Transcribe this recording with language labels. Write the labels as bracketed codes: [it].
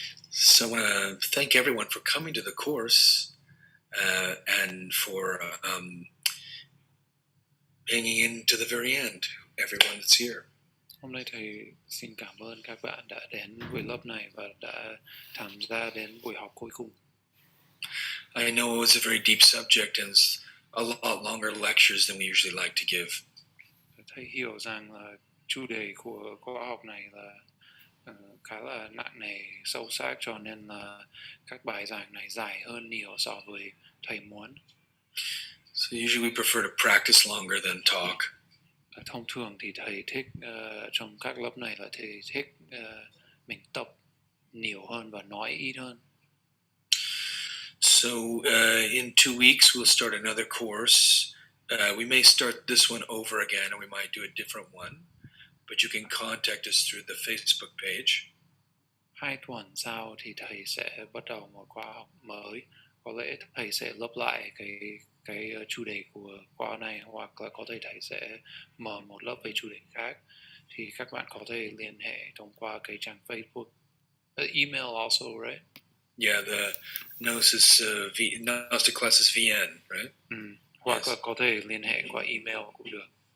[en] So I want to thank everyone for coming to the course and for hanging in to the very end. Everyone that's here. [vi] Hôm nay thầy xin cảm ơn các bạn đã đến buổi lớp này và đã tham gia đến buổi học cuối cùng. [en] I know it was a very deep subject and a lot longer lectures than we usually like to give. [vi] Thầy hiểu rằng là chủ đề của khóa học này là khá là nặng nề, sâu sắc, cho nên là các bài giảng này dài hơn nhiều so với thầy muốn. [en] So usually we prefer to practice longer than talk. [vi] Thông thường thì thầy thích trong các lớp này là thầy thích mình tập nhiều hơn và nói ít hơn. [en] So in 2 weeks we'll start another course. We may start this one over again, or we might do a different one. But you can contact us through the Facebook page. [vi] 2 tuần sau thì thầy sẽ bắt đầu một khóa học mới. Có lẽ thầy sẽ lấp lại cái chủ đề của khóa này, hoặc là có thể thầy sẽ mở một lớp về chủ đề khác. Thì các bạn có thể liên hệ thông qua cái trang Facebook, [en] email also, right? Yeah, the Gnosis Gnostic Classes VN, right? [vi] Hoặc yes. Là có thể liên hệ qua email cũng được.